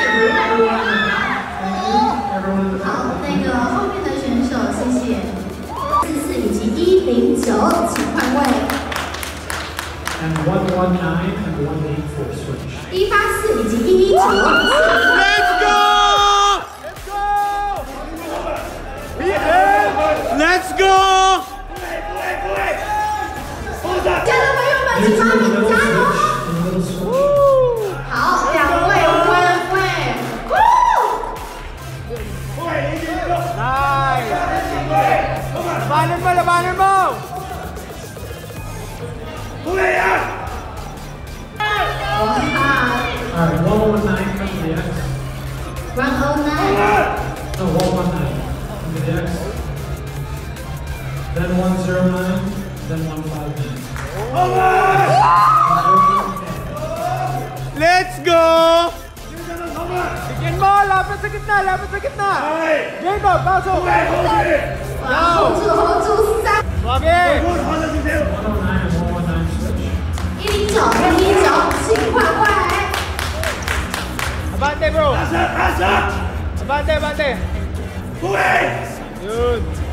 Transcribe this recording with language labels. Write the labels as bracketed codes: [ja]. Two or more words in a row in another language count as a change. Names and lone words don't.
[zh] 好，那个后面的选手，谢谢。请换位。 [en] And 119 and 184 switch. [zh] 184以及119。Let's [en] go! Let's go! [zh] 加油，朋友们，请帮你加油！好，两位换位。 [en] Nice! [tl] Labanan mo, labanan mo! [en] Alright, 119 come to the X. 109. No, 119 come to the X. Then 109, then 159. Let's go! [tl] Bigyan mo! Lapit sa gitna! Lapit sa gitna! Jacob, pasok! [zh] hold 住3。 [tl] Wagi! [zh] 109 请换位。 [tl] Abante, bro! Abante, abante! Yun!